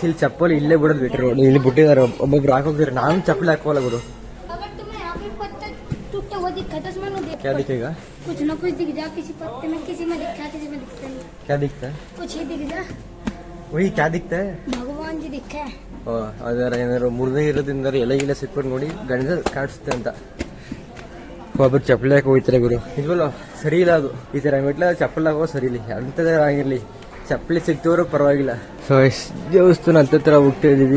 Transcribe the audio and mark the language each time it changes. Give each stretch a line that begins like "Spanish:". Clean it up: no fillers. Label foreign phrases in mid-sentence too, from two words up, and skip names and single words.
Kannada: ಇಲ್ಲಿ ಚಪ್ಪಲಿ ಇಲ್ಲೇ ಬಿಡೋದು ಬಿಟ್ಟರು, ಇಲ್ಲಿ ಬಿಟ್ಟಿದ್ದಾರೆ. ಒಬ್ಬೊಬ್ರು ಹಾಕೋಗಿದ್ದಾರೆ. ನಾನು ಚಪ್ಪಲಿ ಹಾಕೋಲ್ಲ ಗುರು.
Hindi: क्या दिखेगा? कुछ न कुछ दिख जा, किसी पत्ते में किसी में दिखता है, किसी में दिखता नहीं. क्या दिखता है? कुछ ही दिख जा. वही क्या दिखता है? भगवान जी दिखा है.
Kannada: ಅದರ ಏನಾದ್ರು ಮುರಿದೇ ಇರೋದ್ರಿಂದ ಎಲೆ ಗಿಲೆ ಸಿಕ್ಕೊಂಡು ನೋಡಿ ಗಣೇಶ ಕಾಣಿಸುತ್ತೆ ಅಂತ. ಒಬ್ಬರು ಚಪ್ಪಲಿ ಹಾಕಿ ಹೋಗ್ತಾರೆ ಗುರು. ಇಲ್ವಲ್ಲ ಸರಿ ಇಲ್ಲ ಅದು. ಈ ತರ ಮೆಟ್ಲ ಚಪ್ಪಲಿ ಹಾಕೋ ಸರಿ ಇಲ್ಲ. ಅಂಥದ್ದೇ ಆಗಿರ್ಲಿ, ಚಪ್ಪಲಿ ಸಿಕ್ತವ್ರು ಪರವಾಗಿಲ್ಲ. ಸೊ ದೇವಸ್ಥಾನ ಹತ್ರ ಹೋಗ್ತಾ ಇದೀವಿ.